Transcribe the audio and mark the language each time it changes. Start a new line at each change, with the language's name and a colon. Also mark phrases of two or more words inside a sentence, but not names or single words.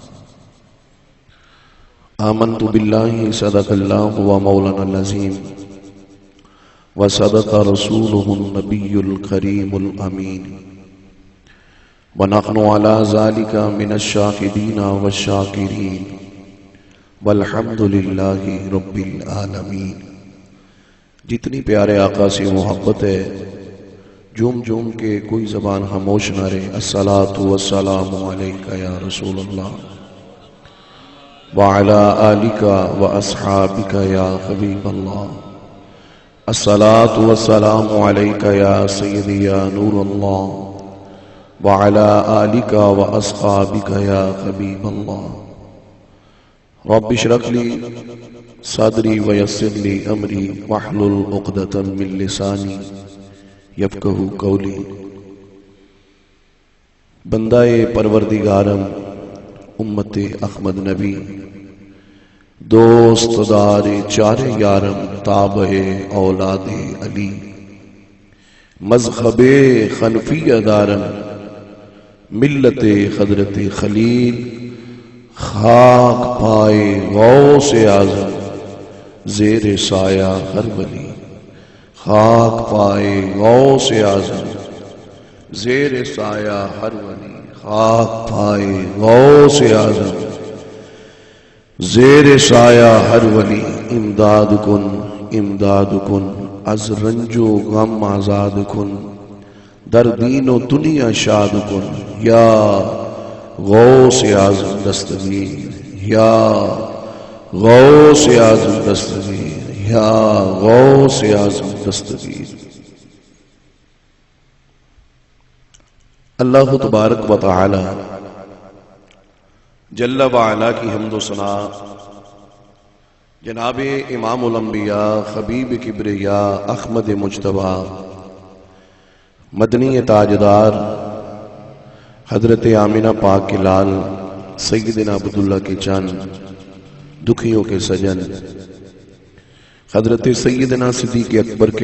Arabic: آمنت بالله صدق الله ومولانا العظيم، وصدق رسوله النبي الكريم الأمين، ونحن على ذلك من الشاهدين والشاكرين، والحمد لله رب العالمين۔
Urdu: جتنی پیارے آقا سے محبت ہے، جوم جوم کے کوئی زبان خاموش نہ رہے۔
Arabic: الصلاة والسلام علیکہ یا رسول اللہ، وعلى آلك وأصحابك يا حبيب الله، الصلاة والسلام عليك يا سيدي يا نور الله، وعلى آلك وأصحابك يا حبيب الله، رب اشرح لي صدري ويسر لي أمري واحلل عقدة من لساني يفقهوا قولي۔
Persian: بندہ پروردگارم امت احمد نبی، دوست دار چار یارم تابع اولاد علی، مذہب خنفی دارم ملت حضرت خلیل، خاک پائے غوث اعظم زیر سایہ ہر ولی، خاک پائے غوث اعظم زیر سایہ ہر ولی، خاک پائے غوث اعظم زیر سایہ ہر ولی، امداد کن امداد کن، از رنج و غم آزاد کن، در دین و دنیا شاد کن، یا غوث اعظم دستگیر، یا غوث اعظم دستگیر، یا غوث اعظم دستگیر۔
Arabic: اللہ تبارک و تعالی جل وعلا
Urdu: کی حمد و ثنا جناب امام الانبیاء حبیب کبریاء احمد مجتبیٰ مدنی تاجدار حضرت آمنہ پاک کے لال سیدنا عبداللہ کے چند دکھیوں کے سجن حضرت سیدنا صدیق اکبر کے